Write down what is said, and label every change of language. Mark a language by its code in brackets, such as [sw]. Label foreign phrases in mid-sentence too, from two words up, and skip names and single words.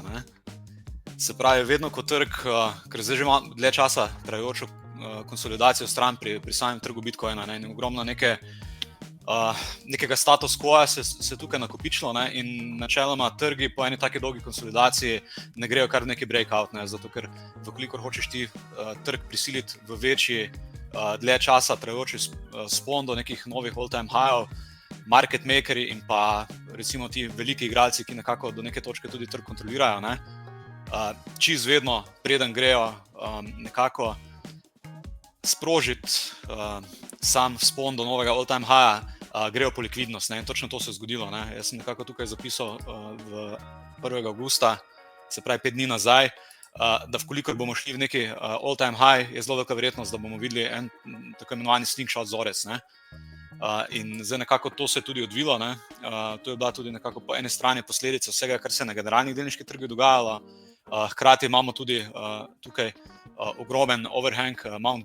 [sl] Se pravi, vedno ko trg, ker zdaj že ima dlje časa trajajočo konsolidacijo stran pri samem trgu Bitcoina, in ogromno nekega status quoja se tukaj nakopičilo, in načeloma trgi po eni taki dolgi konsolidaciji ne grejo kar neki breakout, zato ker vkolikor hočeš ti trg prisiliti v večji dlje časa trajajoči spon do nekih novih [en] all-time high-ov, market makeri [sl] in pa recimo ti veliki igralci, ki nekako do neke točke tudi trg kontrolirajo, čist vedno, preden grejo nekako sprožiti sam spon do novega [en] all-time high-a, [sl] grejo po likvidnost, in točno to se je zgodilo. Jaz sem nekako tukaj zapisal v 1. avgusta, se pravi 5 dni nazaj, da vkolikor bomo šli v neki [en] all-time high, [sl] je zelo velika verjetnost, da bomo videli en tako imenovani slingshot vzorec. In zdaj nekako to se je tudi odvilo, to je bila tudi nekako po eni strani posledica vsega, kar se na generalnih delniških trgih dogajalo. Hkrati imamo tudi tukaj ogromen overhang Mt.